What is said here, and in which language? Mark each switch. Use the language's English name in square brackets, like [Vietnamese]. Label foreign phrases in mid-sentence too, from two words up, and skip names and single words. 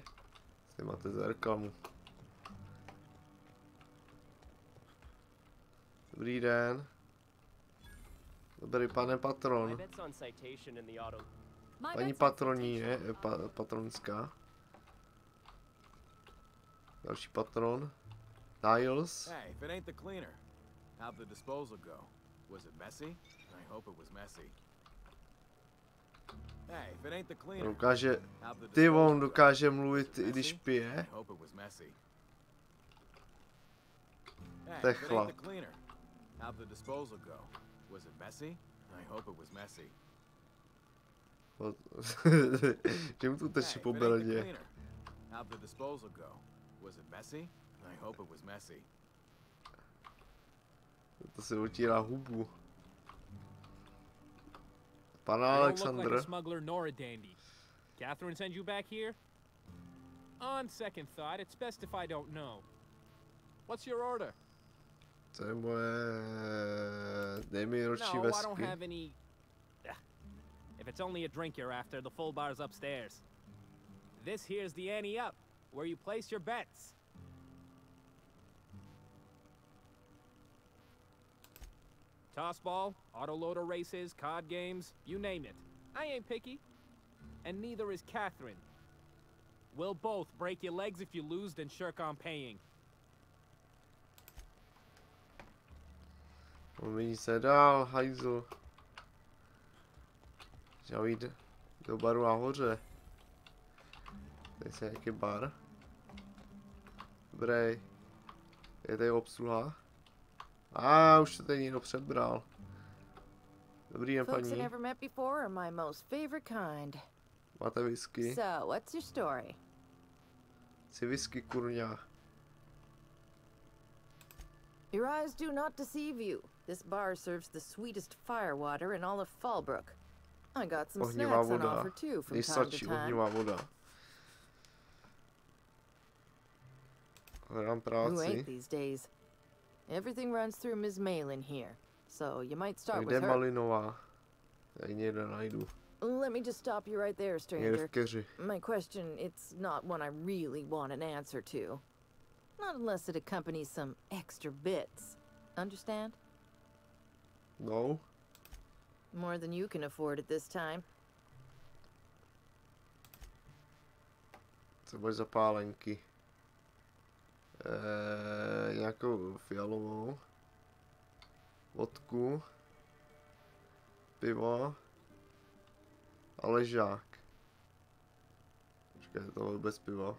[Czech] Tady máte za reklamu. Dobrý den. Dobrý pane patron. Paní patroníně, patronská. Další patron. Niles. [English] Hey, if it ain't the cleaner, how'd the disposal go? Was it messy? I hope it was messy. Hey, if it ain't the cleaner. [Czech] Dokáže, ty on dokáže mluvit, i když pije. [English] I hope it was messy. [Czech] To je chlap. [English] How'd the disposal go? Was it messy? I hope it was messy. [Czech] Že mu tu teče po bradě. [English] How'd the disposal go? Was it messy? I hope it was messy. [Czech] To se otírá hubu. Pan [English] You don't look Alexander. like a smuggler nor a dandy. Catherine send you back here? On second thought, it's best if I don't know. What's your order? [Czech] To je moje nejmilší [English] No, I don't [Czech] vesky. [English] have any... If it's only a drink you're after, the full bar's upstairs. This here's the ante up, where you place your bets. Tossball, autoloader races, card games, you name it. I ain't picky. And neither is Catherine. We'll both break your legs if you lose, then shirk on paying. [Czech] Umění se dál, hajzl. Chtěl jít do baru nahoře. Tady se nějaký bar. Dobrý. Je tady obsluha. Už se tady někdo přebral. Dobrý den, [English] Folks I [Czech] paní. [English] never met before are my most favorite kind. [Czech] Máte whisky? [English] So, what's your story? [Czech] Chci whisky, kurňa. [English] Your eyes do not deceive you. This bar serves the sweetest firewater in all of Fallbrook. I got some [Czech] Ohnivá [English] snacks on [Czech] voda. [English] offer too from time to [Czech] Nejsladší [English] time. [Czech] ohnivá voda. Hledám [English] Who [Czech] práci. [English] ain't these days? Everything runs through Ms. Malin here, so you might start [Czech] Kde [English] with [Czech] je [English] her. [Czech] Malinová? Já ji někde najdu. [English] Let me just stop you right there, [Czech] Někde [English] stranger. [Czech] v keři. [English] My question, it's not one I really want an answer to. Not unless it accompanies some extra bits. Understand? No. More than you can afford at this time. [Czech] Co bude za pálenky? Nějakou fialovou. Vodku. Pivo. A ležák. Počkej, to je vůbec pivo.